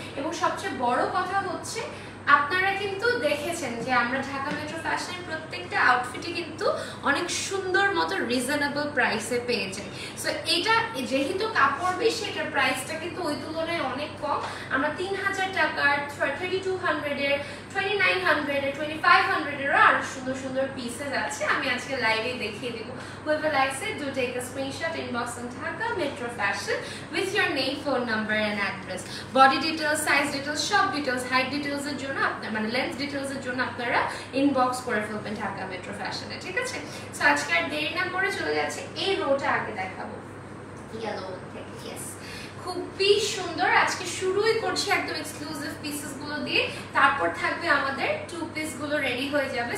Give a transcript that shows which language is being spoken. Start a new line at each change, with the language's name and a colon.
Bangla: এবং সবচেয়ে বড় কথা হচ্ছে আপনারা কিন্তু দেখেছেন যে আমরা ঢাকা মেট্রো ফ্যাশনের প্রত্যেকটা আউটফিটে কিন্তু অনেক সুন্দর মতো রিজনেবল প্রাইসে পেয়ে যাই। সো এটা যেহেতু কাপড় বেশি, এটার প্রাইসটা কিন্তু ওই তুলনায় অনেক কম। আমরা 3000 টাকার, 3200 এর, 2900 এর, 2500 এরও আরো সুন্দর সুন্দর পিসেস আছে। আমি আজকে লাইভে দেখিয়ে দেবো।
English: Whoever likes it, do take a screenshot, inbox on Dhaka Metro Fashion with your name, phone number and address. Body details, size details, shop details, height details
Bangla: এর জন্য আপনারা, মানে লেন্থ ডিটেইলস এর জন্য আপনারা ইনবক্স করে ফেলবেন ঢাকা মেট্রো ফ্যাশনে, ঠিক আছে। সো আজকে আর দেরি না করে চলে যাচ্ছে এই রোটা আগে দেখাবো, ইয়েলো থেকে। ইয়েস, খুবই সুন্দর। আজকে শুরুই করছি একদম এক্সক্লুসিভ পিসেস গুলো দিয়ে, তারপর থাকবে আমাদের টু পিস গুলো রেডি হয়ে যাবে।